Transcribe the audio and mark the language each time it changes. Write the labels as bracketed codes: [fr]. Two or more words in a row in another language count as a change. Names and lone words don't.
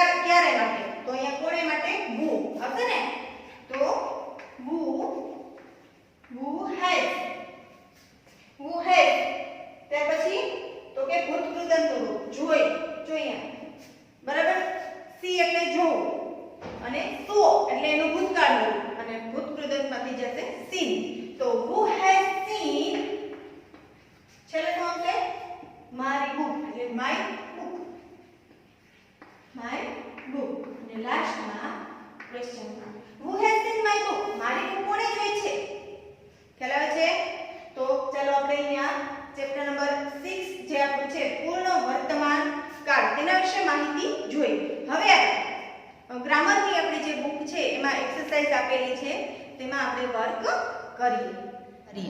[gu] ક્યારે માટે? તો અહીંયા કોને માટે? who હશે ને? તો [en] who has [gu] ત્યાર પછી તો કે ભૂતકૃદંતનું રૂપ જોઈ બરાબર. સી એટલે જોવું અને સો એટલે એનું ભૂતકાળનું રૂપ અને ભૂતકૃદંતમાંથી જશે seen. તો [en] who has seen [gu] છેલ્લે શું આવશે? મારી બુક એટલે [en] my book [gu] અને લાસ્ટમાં [en] question mark. who has seen my book? [gu] મારી બુક કોણે જોઈ છે? ખ્યાલ આવે છે? તો ચાલો આપણે અહીંયા ચેપ્ટર નંબર 6 જે આપણું છે પૂર્ણ વર્તમાન કાળ તેના વિશે માહિતી જોઈ. હવે ગ્રામરની આપણી જે બુક છે એમાં એક્સરસાઇઝ આપેલી છે તેમાં આપણે વર્ક કરીએ.